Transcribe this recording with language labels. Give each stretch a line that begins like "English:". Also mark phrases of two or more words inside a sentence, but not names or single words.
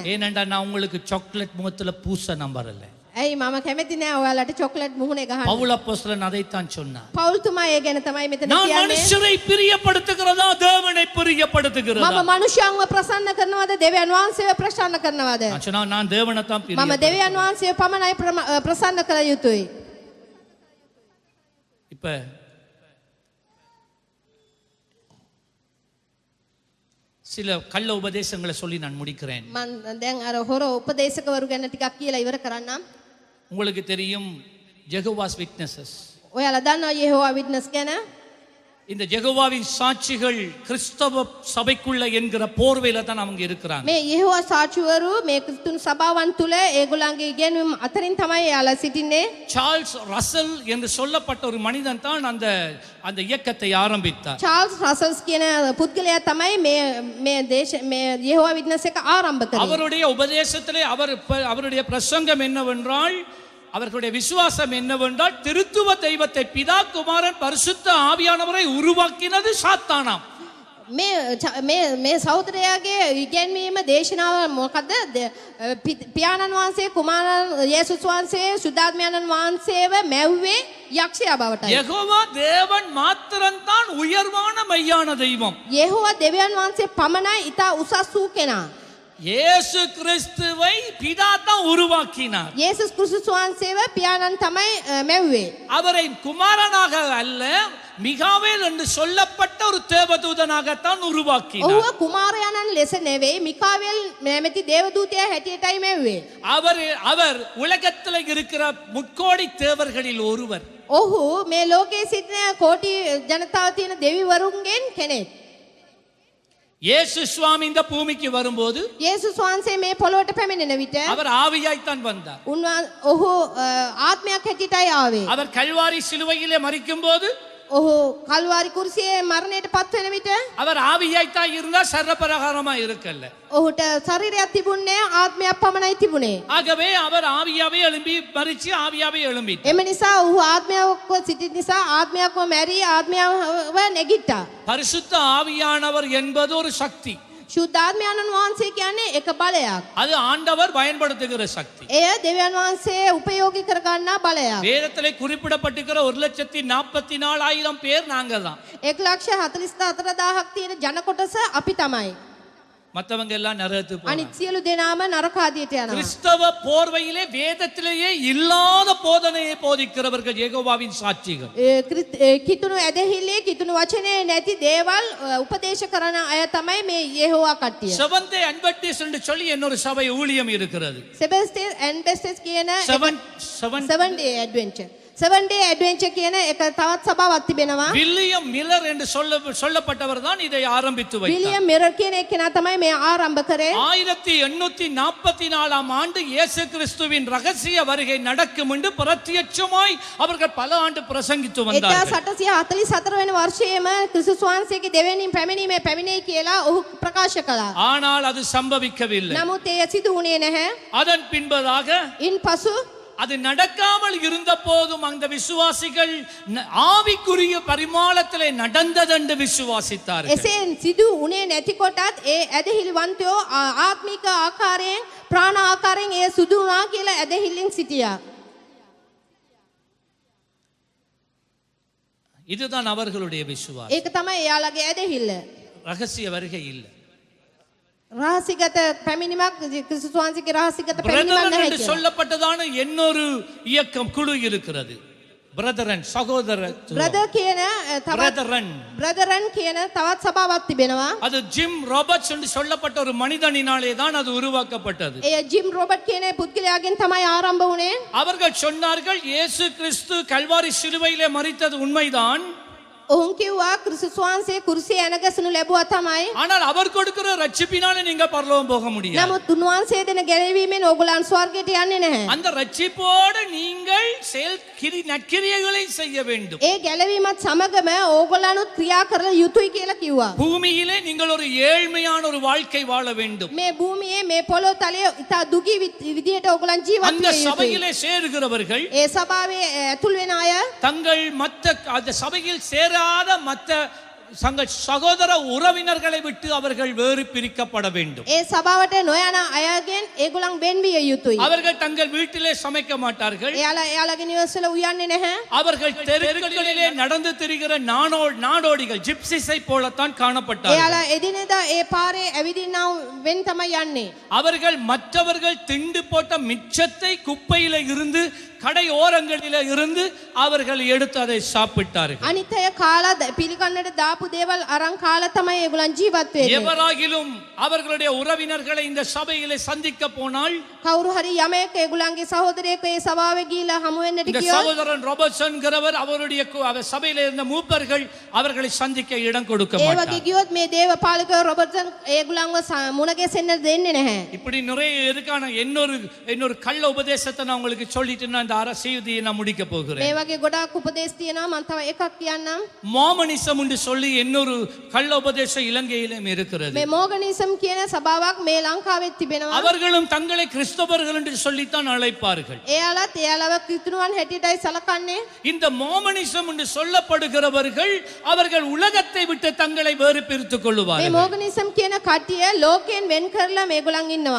Tamil: ஏனென்றா நான் உங்களுக்கு சாக்லேட் முகத்துல பூச நம்பறல.
Sinhala: ඇයි මම කැමති නෑ ඔයාලට චොක්ලට් මුහුණේ ගහන්න.
Tamil: பவுல் அப்போஸ்தலன் அதைத்தான் சொன்னார்.
Sinhala: පෞල්තුමා ඒ ගැන තමයි මෙතන
Tamil: நான்
Sinhala: කියන්නේ.
Tamil: மனுஷரை பிரியப்படுத்துகிறதா தேவனை பிரியப்படுத்துகிறதா?
Sinhala: මම මනුෂ්‍යයන්ව ප්‍රසන්න කරනවද දෙවියන් වහන්සේව ප්‍රසන්න කරනවද?
Tamil: நான் சொன்னா நான் தேவனை தான்
Sinhala: මම
Tamil: பிரியப்படுத்துகிறேன்.
Sinhala: දෙවියන් වහන්සේව පමණයි ප්‍රසන්න කළ යුතුයි.
Tamil: இப்ப சில கள்ள உபதேசங்களை சொல்லி நான் முடிக்கிறேன்.
Sinhala: මම දැන් අර හොර උපදේශකවරු ගැන ටිකක් කියලා ඉවර කරන්නම්.
Tamil: உங்களுக்கு தெரியும் ஜெகோவாஸ் விட்னஸஸ்.
Sinhala: ඔයාලා දන්නවා යෙහෝවා විට්නස් ගැන?
Tamil: இந்த யெகோவாவின் சாட்சிகள் கிறிஸ்தவ சபைக்குள்ள என்கிற போர்வையில தான் அவங்க இருக்கிறாங்க.
Sinhala: මේ යෙහෝවා සාක්ෂිවරු මේ ක්‍රිස්තුන් සභාවන් තුල ඒගොල්ලන්ගේ ඉගෙනුම් අතරින් තමයි යාලා සිටින්නේ.
Tamil: சார்ல்ஸ் ரசல் என்று சொல்லப்பட்ட ஒரு மனிதன் தான் அந்த இயக்கத்தை ஆரம்பித்தார்.
Sinhala: චාල්ස් රසල්ස් කියන පුද්ගලයා තමයි මේ යෙහෝවා විට්නස් එක ආරම්භ කළේ.
Tamil: அவருடைய உபதேசத்திலே அவருடைய பிரசங்கம் என்னவென்றால், அவர்களுடைய விசுவாசம் என்னவென்றால், திருத்துவ தெய்வத்தை பிதா குமாரன் பரிசுத்த ஆவியானவரை உருவாக்கினது சாத்தானாம்.
Sinhala: මේ සහෝදරයාගේ ඉගැන්වීම දේශනාව මොකද්ද? පියාණන් වහන්සේ කුමාරන් යේසුස් වහන්සේ සුද්ධාත්මයන්න් වහන්සේව මැව්වේ යක්ෂයා බවටයි.
Tamil: யெகோவா தேவன் மாத்திரம்தான் உயர்வான மெய்யான தெய்வம்.
Sinhala: යෙහෝවා දෙවියන් වහන්සේ පමණයි ඊට උසස් වූ කෙනා.
Tamil: இயேசு கிறிஸ்துவை பிதா தான் உருவாக்கினார்.
Sinhala: යේසුස් ක්‍රිස්තුස් වහන්සේව පියාණන් තමයි මැව්වේ.
Tamil: அவரை குமாரனாக அல்ல, மிகாவேல் என்று சொல்லப்பட்ட ஒரு தேவதூதனாகத்தான் உருவாக்கினார்.
Sinhala: ඔහුව කුමාරයාණන් ලෙස නෙවෙයි මිකාවෙල් නැමැති දේවදූතයා හැටියටයි මැව්වේ.
Tamil: அவர் உலகத்தில் இருக்கிற முக்கோடி தேவர்களில் ஒருவர்.
Sinhala: ඔහු මේ ලෝකයේ සිටින කෝටි ජනතාව තියෙන දෙවිවරුන්ගෙන් කෙනෙක්.
Tamil: இயேசு சுவாமி இந்த பூமிக்கு வரும்போது
Sinhala: යේසුස් වහන්සේ මේ පොළොවට පැමිණෙන විට
Tamil: அவர் ஆவியாய்த்தான் வந்தார்.
Sinhala: ඔහු ආත්මයක් හැටියටයි ආවේ.
Tamil: அவர் கல்வாரி சிலுவையிலே மரிக்கும் போது
Sinhala: ඔහු කල්වාරි කුරුසියේ මරණයට පත් වෙන විට
Tamil: அவர் ஆவியாய்த்தான் இருந்தா சர்வபிரகாரமா இருக்கல்ல.
Sinhala: ඔහුට ශරීරයක් තිබුණේ ආත්මයක් පමණයි තිබුණේ.
Tamil: ஆகவே அவர் ஆவியாவே எழும்பி மரிச்சு ஆவியாவே எழும்பி.
Sinhala: එම නිසා ඔහු ආත්මයක්ව සිටින නිසා ආත්මයක්ව මැරී ආත්මයව නැගිට්ටා.
Tamil: பரிசுத்த ஆவியானவர் என்பது ஒரு சக்தி.
Sinhala: ශුද්ධාත්මයන්න් වහන්සේ කියන්නේ එක බලයක්.
Tamil: அது ஆண்டவர் பயன்படுத்துகிற சக்தி.
Sinhala: එය දෙවියන් වහන්සේ උපයෝගී කරගන්නා බලයක්.
Tamil: வேதத்திலே குறிப்பிடப்பட்டிருக்கிற 1,44,000 பேர் நாங்க தான்.
Sinhala: 1,44,000ක් තියෙන ජන කොටස අපි තමයි.
Tamil: மத்தவங்க எல்லாம் நரகத்துக்கு போறாங்க.
Sinhala: අනිත් සියලු දෙනාම නරක ආදියට යනවා.
Tamil: கிறிஸ்தவ போர்வையிலே வேதத்திலேயே இல்லாத போதனையை போதிக்கிறவர்கள் யெகோவாவின் சாட்சிகள்.
Sinhala: කිතුණු ඇදහිල්ලේ කිතුණු වචනේ නැති දේවල් උපදේශ කරන අය තමයි මේ යෙහෝවා කට්ටිය.
Tamil: செவன்த் டே அட்வென்டிஸ்ட் என்று சொல்லி இன்னொரு சபை ஊழியம் இருக்கிறது.
Sinhala: සෙබස්ටස් ඇඩ්වෙන්ටිස්ට් කියන
Tamil: செவன்
English: day adventure 7 day adventure
Sinhala: කියන එක තවත් සභාවක් තිබෙනවා.
Tamil: வில்லியம் மில்லர் என்று சொல்லப்பட்டவர் தான் இதை ஆரம்பித்து வைத்தார்.
Sinhala: විලියම් මිරර් කියන එකනා තමයි මේ ආරම්භ කරේ.
Tamil: 1844 ஆண்டு இயேசு கிறிஸ்துவின் ரகசிய வருகை நடக்கும் என்று பிரத்யட்சமாய் அவர்கள் பல ஆண்டு பிரசங்கித்து வந்தார்கள்.
Sinhala: 1844 වෙනි වර්ෂයේම ක්‍රිස්තුස් වහන්සේගේ දෙවෙනි පැමිණීමේ පැමිණෙයි කියලා ඔහු ප්‍රකාශ කළා.
Tamil: ஆனால் அது சம்பவிக்கவில்லை.
Sinhala: නමුත් එය සිදු වුණේ නැහැ.
Tamil: அதன் பின்பதாக
Sinhala: ඉන්පසු
Tamil: அது நடக்காமல் இருந்த போதும் அந்த விசுவாசிகள் ஆவிக்குரிய பரிமாணத்திலே நடந்ததென்று விசுவாசித்தார்கள்.
Sinhala: එසේ සිදු වුණේ නැති කොටත් ඒ ඇදහිලිවන්තයෝ ආත්මික ආකාරයෙන් ප්‍රාණ ආකාරයෙන් ඒ සිදු වුණා කියලා ඇදහිල්ලෙන් සිටියා.
Tamil: இதுதான் அவர்களுடைய விசுவாசம்.
Sinhala: ඒක තමයි එයාලගේ ඇදහිල්ල.
Tamil: ரகசிய வருகை இல்லை.
Sinhala: රහසිගත පැමිණීමක් ක්‍රිස්තුස් වහන්සේගේ රහසිගත පැමිණීමක්
Tamil: பிரதரன்
Sinhala: නැහැ
Tamil: என்று
Sinhala: කියලා.
Tamil: சொல்லப்பட்டதான இன்னொரு இயக்கம் குழு இருக்கிறது. பிரதரன் சகோதரர்.
Sinhala: බ්‍රදර් කියන බ්‍රදරන් කියන තවත් සභාවක් තිබෙනවා.
Tamil: அது ஜிம் ராபர்ட்ஸ் என்று சொல்லப்பட்ட ஒரு மனிதனினாலே தான் அது உருவாக்கப்பட்டது.
Sinhala: ඒ ජිම් රොබර්ට් කියන පුද්ගලයාගෙන් තමයි ආරම්භ වුණේ.
Tamil: அவர்கள் சொன்னார்கள் இயேசு கிறிஸ்து கல்வாரி சிலுவையிலே மரித்தது உண்மைதான்.
Sinhala: ඔවුන් කිව්වා ක්‍රිස්තුස් වහන්සේ කුරුසියේ ඇනගැසුණු ලැබුවා තමයි.
Tamil: ஆனால் அவர் கொடுக்கிற ரட்சிப்பினால நீங்க பரலோகம் போக முடியாது.
Sinhala: නමුත් උන්වහන්සේ දෙන ගැලවීමෙන් ඕගොල්ලන් ස්වර්ගයට යන්නේ නැහැ.
Tamil: அந்த ரட்சிப்போடு நீங்கள் நற்கிரியைகளை செய்ய வேண்டும்.
Sinhala: ඒ ගැලවීමත් සමගම ඕගොල්ලනුත් ක්‍රියා කරලා යුතුයි කියලා කිව්වා.
Tamil: பூமியிலே நீங்கள் ஒரு ஏழ்மையான ஒரு வாழ்க்கை வாழ வேண்டும்.
Sinhala: මේ භූමියේ මේ පොළොව තලයේ ඉතා දුගී විදියට ඕගොල්ලන් ජීවත්
Tamil: அந்த
Sinhala: වෙන්න යුතුයි.
Tamil: சபையிலே சேருகிறவர்கள்
Sinhala: ඒ සභාවේ ඇතුල් වෙන අය
Tamil: தங்கள் அந்த சபையில் சேராத மற்ற சகோதர உறவினர்களை விட்டு அவர்கள் வேறு பிரிக்கப்பட வேண்டும்.
Sinhala: ඒ සභාවට නොයන අයගෙන් ඒගොල්ලන් වෙන් විය යුතුයි.
Tamil: அவர்கள் தங்கள் வீட்டிலே சமைக்க மாட்டார்கள்.
Sinhala: එයාලගේ නිවසල උයන්නේ නැහැ.
Tamil: அவர்கள் தெருக்களிலே நடந்து திரிகிற நாடோடிகள் ஜிப்சிஸை போலத்தான் காணப்பட்டார்கள்.
Sinhala: එයාලා එදිනෙදා ඒ පාරේ ඇවිදින්නව වෙන් තමයි යන්නේ.
Tamil: அவர்கள் மற்றவர்கள் திண்டு போட்ட மிச்சத்தை குப்பையில இருந்து கடை ஓரங்களில இருந்து அவர்கள் எடுத்து அதை சாப்பிட்டார்கள்.
Sinhala: අනිත් අය කාලා පිළිකන්නට දාපු කාපු දේවල් අරන් කාලා තමයි ඒගොල්ලන් ජීවත් වෙන්නේ.
Tamil: எவராகிலும் அவர்களுடைய உறவினர்களை இந்த சபையிலே சந்திக்க போனால்
Sinhala: කවුරු හරි යමෙක් ඒගොල්ලන්ගේ සහෝදරයෙක් ඒ සභාවේ ගිහිලා හමු වෙන්නට
Tamil: இந்த
Sinhala: කියොත්
Tamil: சகோதரன் ராபர்ட்சன்கிறவர் அவருடைய சபையில இருந்த மூப்பர்கள் அவர்களை சந்திக்க இடம் கொடுக்க
Sinhala: ඒ
Tamil: மாட்டார்.
Sinhala: වගේ ගියොත් මේ දේවපාලක රොබර්ට්සන් ඒගොල්ලන්ව මුණ ගැසෙන්න දෙන්නේ නැහැ.
Tamil: இப்படி நிறைய இருக்கான இன்னொரு கள்ள உபதேசத்தை நான் உங்களுக்கு சொல்லிட்டு நான் இந்த செய்தியை நான் முடிக்க போகிறேன்.
Sinhala: මේ වගේ ගොඩාක් උපදේශ තියෙනවා මම තව එකක් කියන්නම්.
Tamil: மோமனிசம் என்று சொல்லி இன்னொரு கள்ள உபதேசம் இலங்கையிலும் இருக்கிறது.
Sinhala: මේ මෝගනිසම් කියන සභාවක් මේ ලංකාවේ තිබෙනවා.
Tamil: அவர்களும் தங்களை கிறிஸ்தவர்கள் என்று சொல்லித்தான் அழைப்பார்கள்.
Sinhala: එයාලත් එයාලව ක්‍රිස්තුන් හැටියටයි සලකන්නේ.
Tamil: இந்த மோமனிசம் என்று சொல்லப்படுகிறவர்கள் அவர்கள் உலகத்தை விட்டு தங்களை வேறு பிரித்துக்
Sinhala: මේ
Tamil: கொள்ளுவார்கள்.
Sinhala: මෝගනිසම් කියන කට්ටිය ලෝකයෙන් වෙන් කරලා මේගොල්ලන් ඉන්නවා.